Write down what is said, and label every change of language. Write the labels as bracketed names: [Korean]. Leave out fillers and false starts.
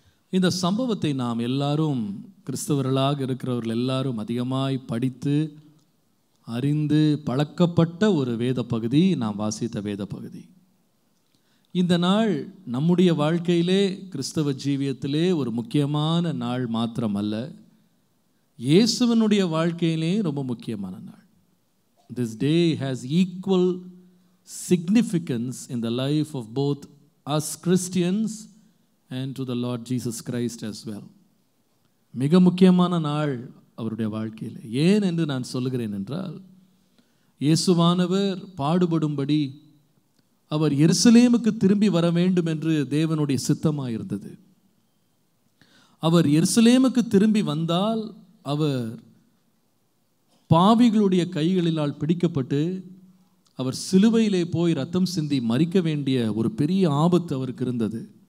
[Tamil] இந்த சம்பவத்தை நாம் எல்லாரும், கிறிஸ்தவர்களாக இருக்கிறவர்கள் எல்லாரும் அதிகமாய் படித்து அறிந்து பழக்கப்பட்ட ஒரு வேத பகுதி, நாம் வாசித்த வேத பகுதி. இந்த நாள் நம்முடைய வாழ்க்கையிலே, கிறிஸ்தவ ஜீவியத்திலே ஒரு முக்கியமான நாள் மாத்திரமல்ல, இயேசுவனுடைய வாழ்க்கையிலே ரொம்ப முக்கியமான நாள். [English] This day has equal significance in the life of both us Christians and to the Lord Jesus Christ as well. [Tamil] மிக முக்கியமான நாள் அவருடைய வாழ்க்கையில். ஏன் என்று நான் சொல்லுகிறேன் என்றால், இயேசுவானவர் பாடுபடும்படி அவர் எருசலேமுக்கு திரும்பி வர வேண்டும் என்று தேவனுடைய சித்தமாக இருந்தது. அவர் எருசலேமுக்கு திரும்பி வந்தால் அவர் பாவிகளுடைய கைகளினால் பிடிக்கப்பட்டு அவர் சிலுவையிலே போய் ரத்தம் சிந்தி மரிக்க வேண்டிய ஒரு பெரிய ஆபத்து அவருக்கு இருந்தது.